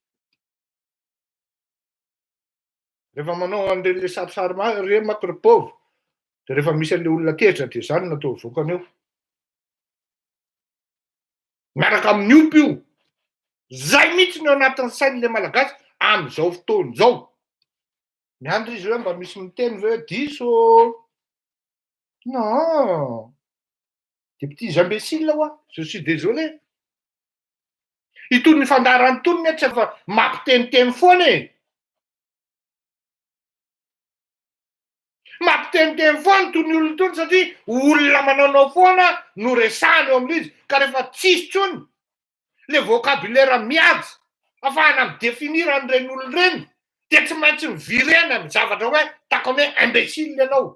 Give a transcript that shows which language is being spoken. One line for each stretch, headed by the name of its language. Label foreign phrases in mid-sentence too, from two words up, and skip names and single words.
Malagasy: Rehefa manao an'le sarisary re makro pauvre. De rehefa misy an'le olona tezitra de zany natao vokany eo. Miaraka amin'ny ompy io. Zay mihitsy no anatin'ny sain'le malagasy amin'izao fotoana izao. Miandry izy hoe mba misy miteny ve diso.
French: Non. Des petits imbéciles là, je suis désolé.
Malagasy: Itony fandarany tony mety efa mampiteniteny foana e. Mampiteniteny foana tony olona tony satria olona mananao foana no resahany eo amin'izy. Ka rehefa tsisy tsony
French: le vocabulaire
Malagasy: mihaja afahana midéfinir an'ireny olona ireny de tsy maintsy mivirena amin'ny zavatra hoe takony hoe imbécile ianao.